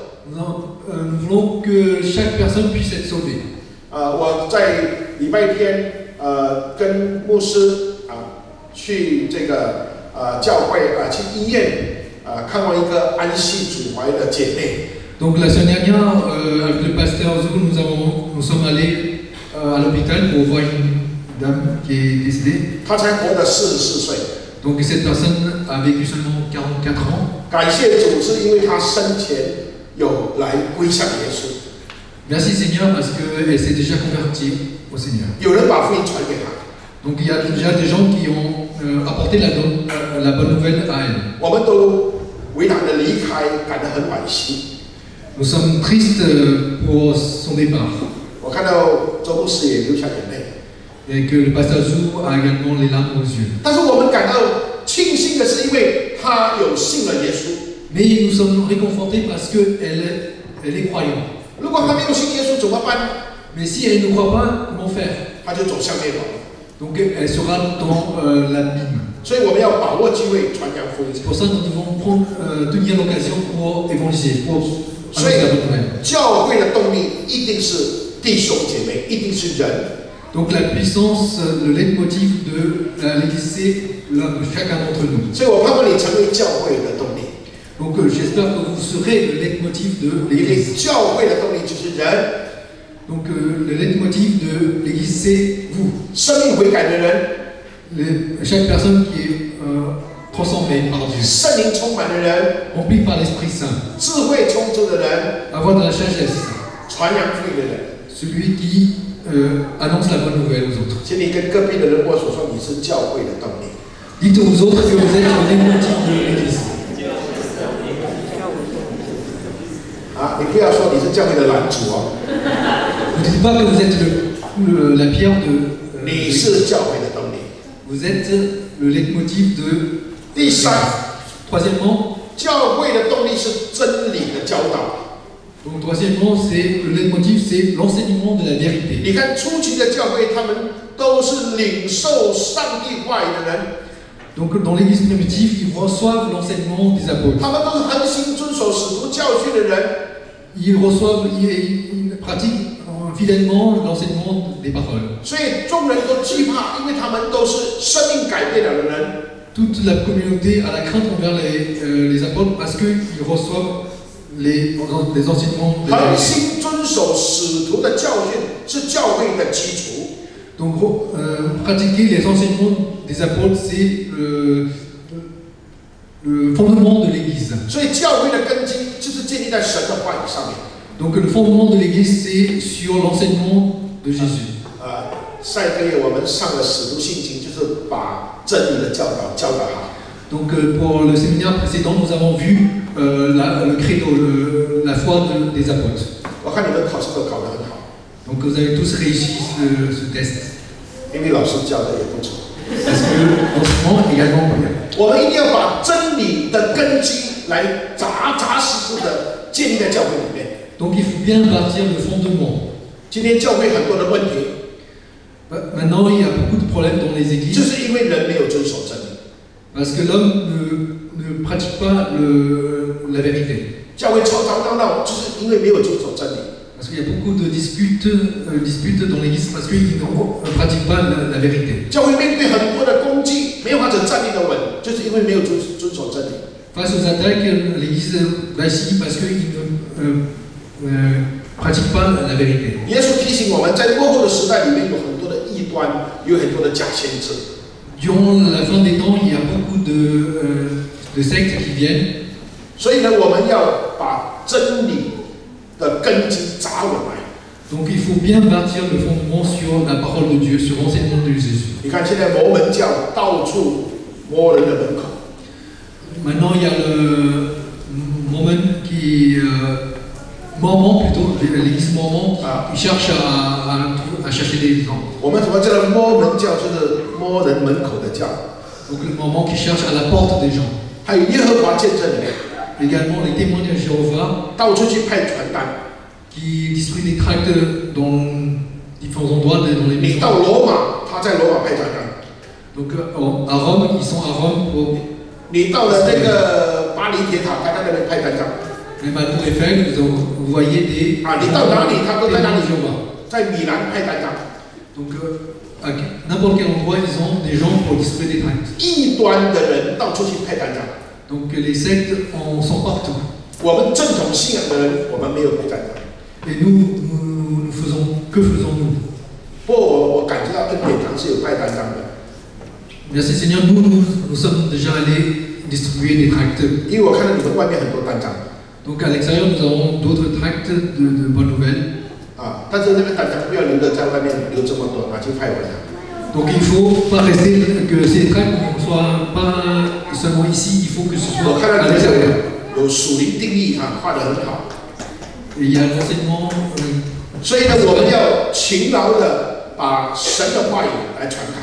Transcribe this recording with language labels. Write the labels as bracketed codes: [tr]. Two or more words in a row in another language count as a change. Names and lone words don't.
[fr] Nous voulons que chaque personne puisse être sauvée. [zh] 我在礼拜天跟牧师去这个教会去医院看望一个安息主怀的姐妹。 [fr] Donc la semaine dernière, avec le pasteur Zou, nous sommes allés à l'hôpital pour voir une dame qui est décédée. [zh] 她才活得44岁。 [fr] Donc cette personne a vécu seulement 44 ans. [zh] 感谢主，是因为她生前有来归向耶稣， [fr] Merci Seigneur parce qu'elle s'est déjà convertie au Seigneur. [zh] 有人把福音传给她。 [fr] Donc il y a déjà des gens qui ont apporté la bonne nouvelle à elle. [zh] 我们都为她的离开感到很惋惜。 [fr] Nous sommes tristes pour son départ. [zh] 我看到周牧师也流下眼泪。 [fr] Et que le pasteur Zou a également les larmes aux yeux. [zh] 但是我们感到庆幸的是，因为她有信了耶稣。 [fr] Mais nous sommes réconfortés parce qu'elle est croyante. [zh] 如果她没有信耶稣怎么办呢？ [fr] Mais si elle ne croit pas, comment faire? [zh] 她就走向灭亡。 [fr] Donc elle sera dans l'abîme. [zh] 所以我们要把握机会传扬福音。 [fr] C'est pour ça que nous devons tenir l'occasion pour évangéliser, pour annoncer la bonne nouvelle. [zh] 教会的动力一定是弟兄姐妹，一定是人。 [fr] Donc la puissance, le leitmotiv de l'Église, c'est chacun d'entre nous. [zh] 所以我盼望你成为教会的动力， [fr] Donc j'espère que vous serez le leitmotiv de [zh] 因为 [fr] l'Église. [zh] 教会的动力就是人， [fr] Donc le leitmotiv de l'Église, c'est vous. [zh] 生命悔改的人， [fr] Chaque personne qui est transformée par Dieu, [zh] 圣灵充满的人， [fr] remplie par l'Esprit Saint, [zh] 智慧充足的人， [fr] avoir de la sagesse, [zh] 传扬福音的人。 [fr] celui qui annonce la bonne nouvelle aux autres. [zh] 请你跟隔壁的人握手说你是教会的动力。 [fr] Dites aux autres que vous êtes le leitmotiv de l'Église. [zh] 你不要说你是教会的拦阻哦， [fr] Ne dites pas que vous êtes la pierre de [zh] 你是教会的动力。 [fr] vous êtes le leitmotiv de [zh] 第三， [fr] Troisièmement, [zh] 教会的动力是真理的教导。 [fr] donc troisièmement, c'est le leitmotiv, c'est l'enseignement de la vérité. [zh] 你看初期的教会，他们都是领受上帝话语的人， [fr] Donc dans l'Église primitive, ils reçoivent l'enseignement des apôtres. [zh] 他们都是恒心遵守使徒教训的人。 [fr] Ils pratiquent fidèlement l'enseignement des paroles. [zh] 所以众人都惧怕，因为他们都是生命改变了的人。 [fr] Toute la communauté a la crainte envers les apôtres parce qu'ils reçoivent les enseignements de la [zh] 恒 [fr] vérité. [zh] 心遵守使徒的教训是教会的基础。 [fr] Donc pratiquer les enseignements des apôtres, c'est le fondement de l'Église. [zh] 所以教会的根基就是建立在神的话语上面。 [fr] Donc le fondement de l'Église, c'est sur l'enseignement de Jésus. [zh] 上一个月我们上了使徒信经，就是把真理的教导教导好。 [fr] Donc pour le séminaire précédent, nous avons vu le credo, la foi des apôtres. [zh] 我看你们考试都考得很好， [fr] Donc vous avez tous réussi ce test. [zh] 因为老师教的也不错。 [fr] Parce que l'enseignement est également bien. [zh] 我们一定要把真理的根基来扎扎实实的建立在教会里面。 [fr] Donc il faut bien bâtir le fondement. [zh] 今天教会很多的问题， [fr] Maintenant, il y a beaucoup de problèmes dans les [zh] 就 [fr] églises [zh] 是因为人没有遵守真理。 [fr] parce que l'homme ne pratique pas la vérité. [zh] 教会吵吵闹闹，就是因为没有遵守真理。 [fr] Parce qu'il y a beaucoup de disputes dans l'église parce qu'ils ne pratiquent pas la vérité. [zh] 教会面对很多的攻击，没有办法站立的稳，就是因为没有遵守真理。 [fr] Face aux attaques, l'église vacille parce qu'ils ne pratiquent pas la vérité. [zh] 耶稣提醒我们，在末后的时代里面有很多的异端，有很多的假先知。 [fr] Durant la fin des temps, il y a beaucoup de sectes qui viennent. [zh] 所以呢，我们要把真理的根基扎稳来。 [fr] Donc il faut bien bâtir le fondement sur la parole de Dieu, sur l'enseignement de Jésus. [zh] 你看，现在摩门教到处摸人的门口， [fr] Maintenant, il y a le Mormon Mormon plutôt, l'église Mormon qui cherche à chercher des gens. [zh] 我们什么叫做摸门教？就是摸人门口的教。 [fr] Donc le Mormon qui cherche à la porte des gens. [zh] 还有耶和华见证人， [fr] Également les témoins de Jéhovah [zh] 到处去派传单。 [fr] qui distribuent des tracts dans différents endroits dans les [zh] 你 [fr] maisons. [zh] 到罗马，他在罗马派传单。 [fr] Donc à Rome, ils sont à Rome pour [zh] 你到了那个巴黎铁塔，他在那边派单张。 [fr] même à Tour Eiffel, vous voyez des [zh] 啊，你到哪里，他都在哪 [fr] témoins [zh] 里 [fr] de。Jéhovah. [zh] 在米兰派单张。 [fr] Donc à n'importe quel endroit, ils ont des gens pour distribuer des tracts. [zh] 异端的人到处去派单张。 [fr] Donc les sectes en sont partout. [zh] 我们正统信仰的人，我们没有派单张。 [fr] Et nous faisons, que faisons-nous? [zh] 不过我感觉到恩典堂是有派单张的， [fr] Merci Seigneur, nous sommes déjà allés distribuer des tracts. [zh] 因为我看到你们外面很多单张。 [fr] Donc à l'extérieur, nous avons d'autres tracts de bonnes nouvelles. [zh] 啊，但是那个单张不要留着在外面留这么多，拿去派完了。 [fr] Donc il ne faut pas rester que ces tracts ne soient pas seulement ici, il faut que ce [zh] 我 [fr] soit [zh] 看到 [fr] à [zh] 你们 [fr] l'extérieur. [zh] 有属灵定义啊，画得很好。 [fr] Et il y a l'enseignement. [zh] 所以呢，我们要勤劳的把神的话语来传开。